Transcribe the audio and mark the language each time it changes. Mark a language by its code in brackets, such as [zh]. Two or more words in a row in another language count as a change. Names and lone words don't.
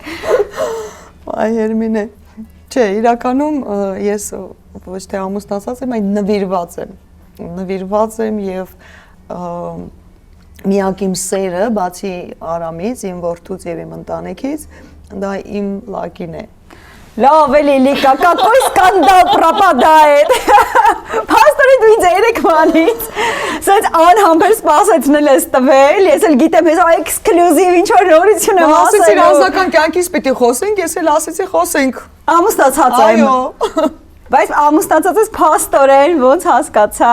[hy] Այ Հերմինե։ Չէ, իրականում ես ոչ թե ամուսնացած եմ, այլ նվիրված եմ։ Նվիրված եմ եւ միակ իմ սերը, բացի Արամից, իմ որդուց եւ իմ ընտանիքից, դա իմ Լակին է։ Լավ էլի Լիկա, [ru] какой скандал пропадает։ [hy] Փաստորեն դու ինձ երեկվանից սենց անհամբեր սպասեցնել ես տվել, ես էլ գիտեմ, ես էքսկլյուզիվ ինչ որ նորություն եմ ասել։ Ասեցի անձնական կյանքից պիտի խոսենք, ես էլ ասեցի խոսենք։ Ամուսնացած եմ։ Այո։ Բայց ամուսնացած ես փաստորեն, ոնց հասկացա։